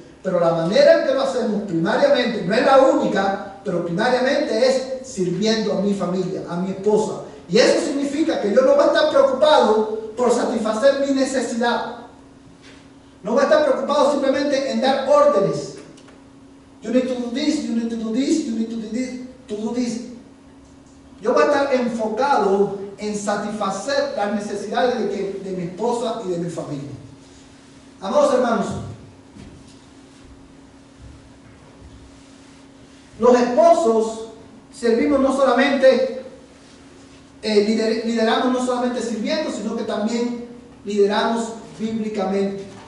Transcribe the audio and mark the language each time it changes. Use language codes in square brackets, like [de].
[es] Pero la manera en que lo hacemos primariamente, no es la única, pero primariamente es sirviendo a mi familia, a mi esposa. Y eso significa que yo no voy a estar preocupado por satisfacer mi necesidad. No voy a estar preocupado simplemente en dar órdenes. [en] You need to do this, you need to do this, you need to do this. [es] Yo voy a estar enfocado en satisfacer las necesidades de mi esposa y de mi familia. Amados hermanos, los esposos servimos no solamente, lideramos no solamente sirviendo, sino que también lideramos bíblicamente.